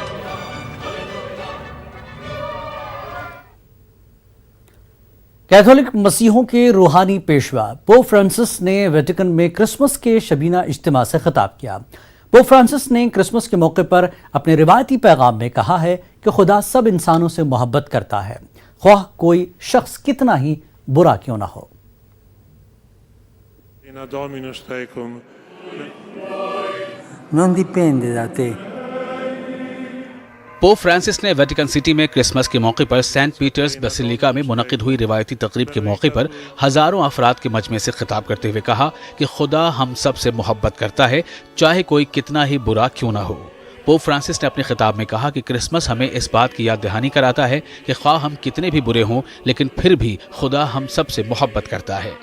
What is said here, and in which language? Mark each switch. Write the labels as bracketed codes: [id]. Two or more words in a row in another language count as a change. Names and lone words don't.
[ur] کیتھولک مسیحوں کے روحانی پیشوا پوپ فرانسس نے ویٹیکن میں کرسمس کے شبینہ اجتماع سے خطاب کیا۔ پوپ فرانسس نے کرسمس کے موقع پر اپنے روایتی پیغام میں کہا ہے کہ خدا سب انسانوں سے محبت کرتا ہے، خواہ کوئی شخص کتنا ہی برا کیوں نہ ہو۔ [it] Non dipende da te. [ur] پوپ فرانسس نے ویٹیکن سٹی میں کرسمس کے موقع پر سینٹ پیٹرز بیسیلیکا میں منعقد ہوئی روایتی تقریب کے موقع پر ہزاروں افراد کے مجمع سے خطاب کرتے ہوئے کہا کہ خدا ہم سب سے محبت کرتا ہے، چاہے کوئی کتنا ہی برا کیوں نہ ہو۔ پوپ فرانسس نے اپنے خطاب میں کہا کہ کرسمس ہمیں اس بات کی یاد دہانی کراتا ہے کہ خواہ ہم کتنے بھی برے ہوں لیکن پھر بھی خدا ہم سب سے محبت کرتا ہے۔